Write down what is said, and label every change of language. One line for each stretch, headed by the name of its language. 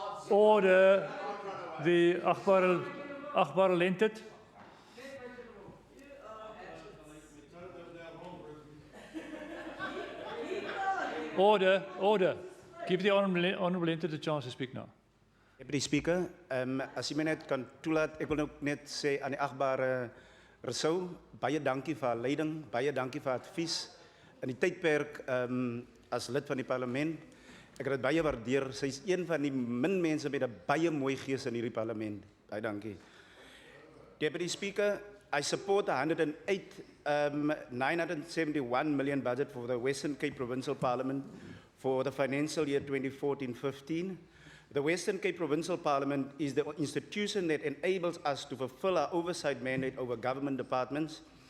English: Order. The achtbare lengte. Order, order. Give the honourable lengte the chance to speak now.
Afrikaans: Deputy Speaker, as jy my net kan toelaat, ek wil ook net sê aan die agbare Rousseau, baie dankie vir haar leiding, baie dankie vir haar advies in die tydperk as lid van die parlement. Ek het dit baie waardeer. Sy is een van die min mense met 'n baie mooi gees in hierdie parlement. Baie dankie.
English: Deputy Speaker, I support the 971 million budget for the Western Cape Provincial Parliament for the financial year 2014-15. The Western Cape Provincial Parliament is the institution that enables us to fulfill our oversight mandate over government departments.